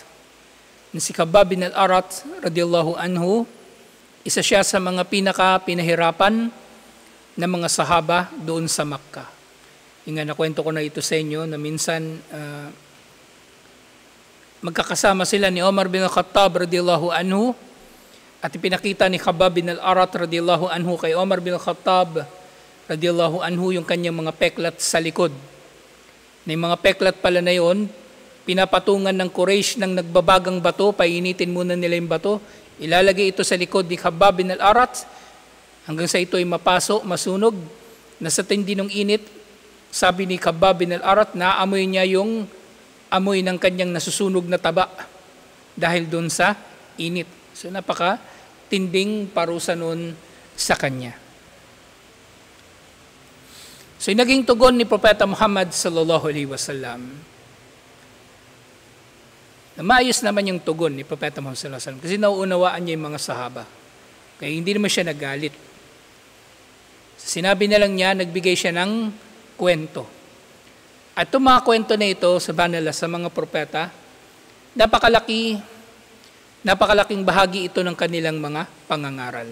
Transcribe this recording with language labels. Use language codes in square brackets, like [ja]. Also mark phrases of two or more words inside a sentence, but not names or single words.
[tl] Si Khabbab bin al-Arat [ar] رضي الله عنه, [tl] isa siya sa mga pinahirapan ng mga sahaba doon sa Makkah. Yung nga, nakwento ko na ito sa inyo na minsan magkakasama sila ni Umar bin Khattab [ar] رضي الله عنه [tl] at ipinakita ni Khabbab bin al-Arat [ar] رضي الله عنه [tl] kay Umar bin Khattab [ar] رضي الله عنه [tl] yung kanyang mga peklat sa likod. Na yung mga peklat pala na yun, pinapatungan ng Quraysh ng nagbabagang bato, painitin muna nila yung bato, ilalagay ito sa likod ni Khabbab bin al-Arat hanggang sa ito ay mapaso, masunog, na sa tindi ng init, sabi ni Khabbab bin al-Arat, naamoy niya yung amoy ng kanyang nasusunog na taba dahil doon sa init. So napaka-tinding parusa noon sa kanya. So yung naging tugon ni Propeta Muhammad [ar] صلى الله عليه وسلم, [tl] na maayos naman yung tugon ni Propeta Muhammad [ar] صلى الله عليه وسلم [tl] kasi nauunawaan niya yung mga sahaba. Kaya hindi naman siya nagalit. Sinabi na lang niya, nagbigay siya ng kwento. At itong mga kwento na ito sa banala sa mga propeta, napakalaking bahagi ito ng kanilang mga pangangaral.